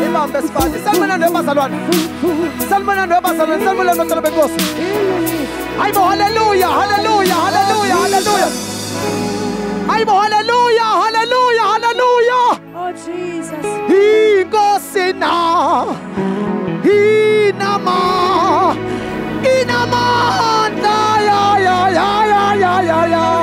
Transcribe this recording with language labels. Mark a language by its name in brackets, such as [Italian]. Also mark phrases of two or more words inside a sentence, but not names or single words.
[Zulu] besifane. Sanibonani abazalwane. Sanibonani abazalwane. Sanibonani abantwana benkosi. Hayibo haleluya, haleluya, haleluya, haleluya. Hayibo haleluya, haleluya, haleluya. [English] Oh Jesus. [Zulu] Inkosi na. Inamanda ya ya ya ya ya ya ya.